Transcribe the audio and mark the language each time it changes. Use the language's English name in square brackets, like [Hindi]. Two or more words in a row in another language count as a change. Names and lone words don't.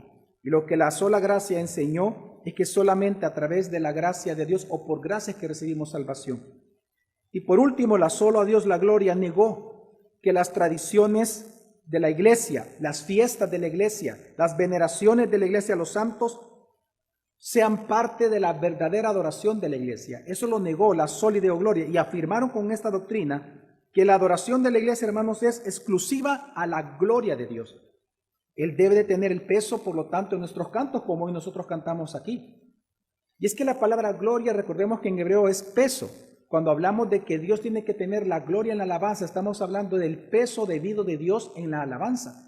[Spanish] Y lo que la sola gracia enseñó es que solamente a través de la gracia de Dios o por gracia es que recibimos salvación. Y por último, la sola a Dios la gloria negó que las tradiciones de la iglesia, las fiestas de la iglesia, las veneraciones de la iglesia a los santos sean parte de la verdadera adoración de la iglesia. Eso lo negó la [Latin] sola Deo gloria [Spanish] y afirmaron con esta doctrina que la adoración de la iglesia, hermanos, es exclusiva a la gloria de Dios. Él debe de tener el peso, por lo tanto, en nuestros cantos, como hoy nosotros cantamos aquí. Y es que la palabra gloria, recordemos que en hebreo es peso. Cuando hablamos de que Dios tiene que tener la gloria en la alabanza, estamos hablando del peso debido de Dios en la alabanza.